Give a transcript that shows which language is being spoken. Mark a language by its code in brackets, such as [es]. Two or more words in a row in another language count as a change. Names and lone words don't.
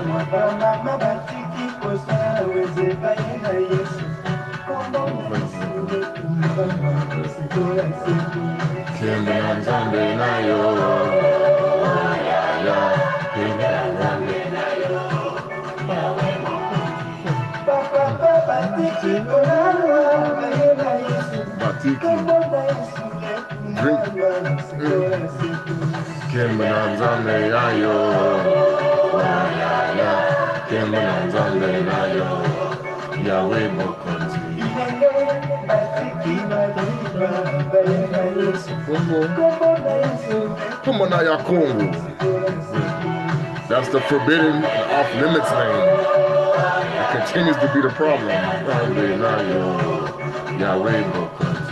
[ln] Kemba na nzambe na yo, ya ya, Kemba na nzambe na yo, Yawe Batiki, drink. Kemba na nzambe na yo, ya ya, Kemba na nzambe na yo, Yawe Bokonzi. [en] Come on now, [ln] Yawe Kongo. [en] That's the forbidden and off-limits name. It continues to be the problem. [ln] Yahweh Bokonzi.